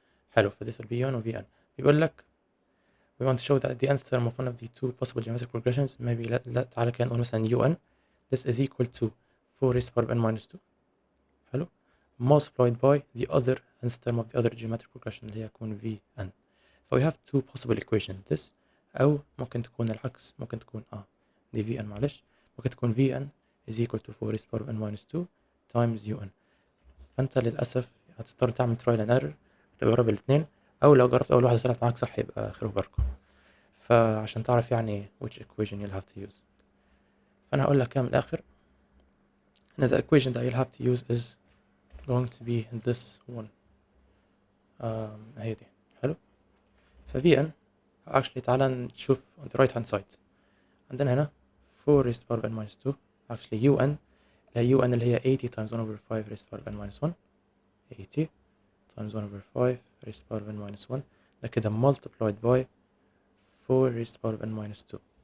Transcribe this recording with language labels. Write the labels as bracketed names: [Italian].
[Arabic] حلو ف [English] this will be UN و VN. بيقول لك we want to show that the nth term of one of the two possible geometric progressions maybe [Arabic] لا تعالى كده نقول مثلا [English] UN this is equal to 4 raised to the power of n minus 2 حلو multiplied by the other nth term of the other geometric progression [Arabic] اللي هي هتكون [English] VN. ف we have two possible equations this [Arabic] أو ممكن تكون العكس ممكن تكون [English] دي VN معلش ممكن تكون VN is equal to 4 raised to the power of n minus 2 times UN. [Arabic] فأنت للأسف هتضطر تعمل [English] trial and error [Arabic] تجرب الاتنين أو لو جربت أول واحدة طلعت معاك صح يبقى خير وبركة. فعشان تعرف يعني [English] which equation you'll have to use [Arabic] فأنا هقول لك كده من الآخر إن [English] the equation that you'll have to use is going to be this one. [Arabic] هي دي حلو. [English] ف Vn actually [Arabic] تعالى نشوف [English] on the right hand side [Arabic] عندنا هنا [English] 4 raised to the power of n minus 2 actually UN [Arabic] اللي هي [English] 80 times 1 over 5 raised to the power of n minus 1 80 times 1 over 5 raised to the power of n minus 1 [Arabic] ده كده [English] multiplied by 4 raised to the power of n minus 2.